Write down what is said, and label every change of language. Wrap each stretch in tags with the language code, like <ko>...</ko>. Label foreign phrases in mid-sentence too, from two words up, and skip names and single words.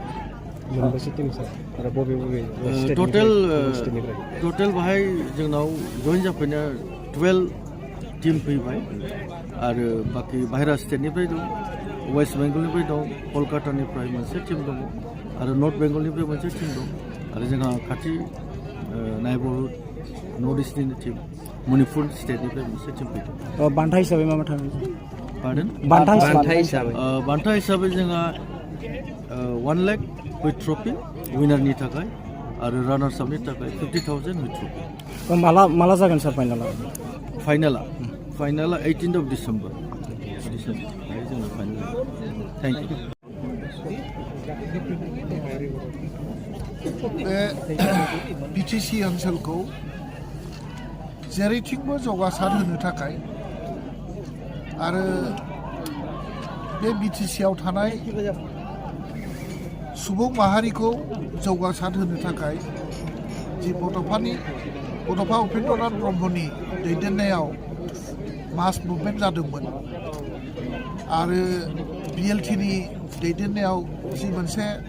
<brx>मोनदों टटेल बाहाय जोंनाव जइन जाफैनाया 12 टीम फैबाय आरो बाखि बाहेरा स्टेटनिफ्राय दं वेस्ट बेंगलनिफ्राय दं कलकातानिफ्राय मोनसे टीम दङ आरो नर्थ बेंगलनिफ्राय मोनसे टीम दं आरो जोंहा खाथि नाइबरहुड नर्थ इस्टनि टीम मणिपुर स्टेटनिफ्राय मोनसे टीम फैदों बान्था हिसाबै मा थाङो पार्डन बान्था हिसाबै जोंहा 1 लाख</brx> <en>with trophy winnerनि</en> <brx>थाखाय आरो</brx> <en>runners upनि</en> <brx>थाखाय 50,000</brx> <en>with trophy</en> <brx>माला जागोन सार</brx> <en>फाइनाला 18th of December जोंना final thank you</en> <brx>बे बिटिसि ओनसोलखौ जेरैथिंबो जौगासार होनो थाखाय आरो बे बिटिसिआव थानाय सुबुं माहारिखौ जौगासार होनो थाखाय जि बड'फा उपेन्द्रनाथ ब्रह्मनि दैदेननायाव</brx> <en>mass movement</en> <brx>जादोंमोन आरो बिएलटिनि दैदेननायाव जि मोनसे</brx>